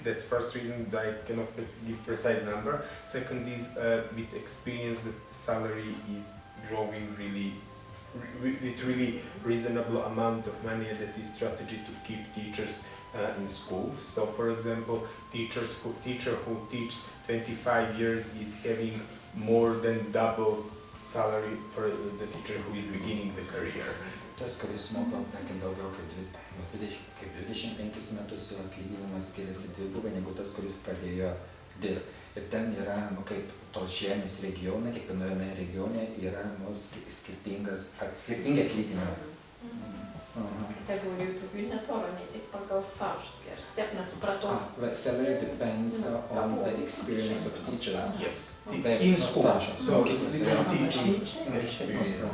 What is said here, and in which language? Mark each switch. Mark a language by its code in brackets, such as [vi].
[en] That's first reason that I cannot give precise number. Second is with experience the salary is growing with really reasonable amount of money, that is strategy to keep teachers in schools. So for example, teacher who teaches 25 years is having more than double salary for the teacher who is beginning the career. [lt] Tas, kuris moka, tarkim, daugiau kaip 25 metus, jo atlyginimas skiriasi dvigubai negu tas, kuris pradėjo dirbti. Ir ten yra, nu, kaip tos žemės regionai, kiekviename regione yra skirtingi atlyginimai. Kategorijų tokių netoro, ne tik pagal stažus. Aš taip nesupratau. [en] The salary depends on the experience of teachers. Yes. They In no school. [lt] stažas. [en] So teaching experience.